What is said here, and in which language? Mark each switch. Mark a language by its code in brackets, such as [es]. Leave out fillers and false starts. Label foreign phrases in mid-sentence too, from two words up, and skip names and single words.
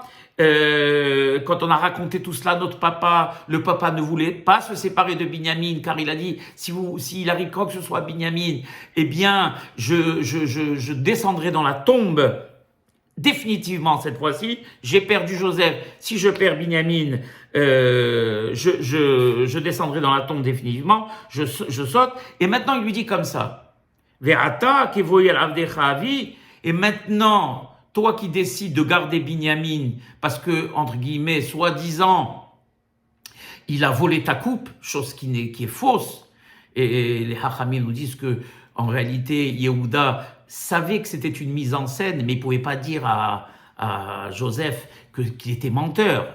[fr] Quand on a raconté tout cela, le papa ne voulait pas se séparer de Binyamin, car il a dit, s'il arrive quoi que ce soit à Binyamin, eh bien, je descendrai dans la tombe définitivement cette fois-ci. J'ai perdu Joseph. Si je perds Binyamin, je descendrai dans la tombe définitivement. Je saute. Et maintenant, il lui dit comme ça. [he] ועתה כבואי אל עבדך אבי. [fr] Et maintenant, toi qui décides de garder Binyamin, parce que, entre guillemets, soi-disant, il a volé ta coupe, chose qui est fausse. Et les Hachamim nous disent que, en réalité, Yehuda savait que c'était une mise en scène, mais il ne pouvait pas dire à Joseph qu'il était menteur.